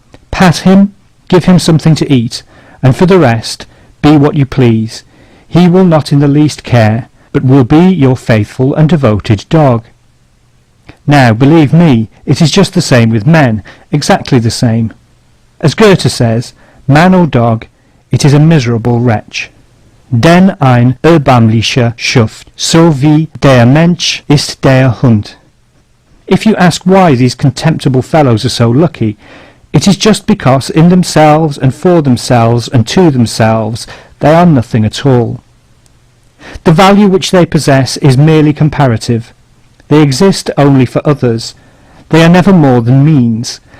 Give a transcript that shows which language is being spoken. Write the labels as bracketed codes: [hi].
[en] Pat him, give him something to eat, and for the rest, be what you please. He will not in the least care, but will be your faithful and devoted dog. Now, believe me, it is just the same with men, exactly the same. As Goethe says, man or dog, it is a miserable wretch. [de] Denn ein erbärmlicher Schuft, so wie der Mensch ist der Hund. [en] If you ask why these contemptible fellows are so lucky, it is just because in themselves and for themselves and to themselves they are nothing at all. The value which they possess is merely comparative. They exist only for others. They are never more than means.